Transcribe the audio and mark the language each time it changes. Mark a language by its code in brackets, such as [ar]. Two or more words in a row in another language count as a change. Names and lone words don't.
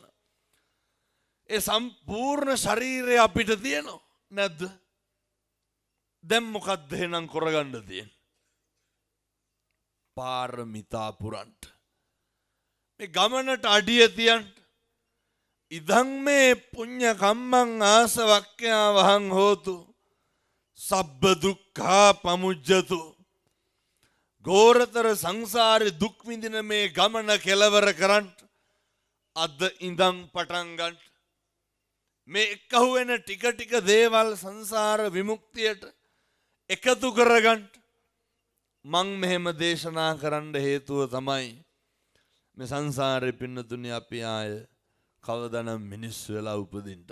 [si] ඒ සම්පූර්ණ ශරීරය අපිට තියෙනවා නැද්ද? දැන් මොකක්ද එහෙනම් කරගන්න තියෙන්නේ? පාරමිතා පුරන්ට. මේ ගමනට අඩිය තියන්න. [pi] ඉදං මේ පුඤ්ඤ කම්මං ආසවක්ඛ්‍යා වහං හෝතු සබ්බ දුක්ඛා පමුජ්ජතු. [si] ගෝරතර සංසාරේ දුක් විඳින මේ ගමන කෙලවර කරන්න අද ඉඳන් පටන් ගන්න. මේ එකහුව වෙන ටික ටික දේවල් සංසාර විමුක්තියට එකතු කරගන්න මං මෙහෙම දේශනා කරන්න හේතුව තමයි මේ සංසාරේ පින්නතුනි අපි ආය කවදානම් මිනිස්සු වෙලා උපදින්නද?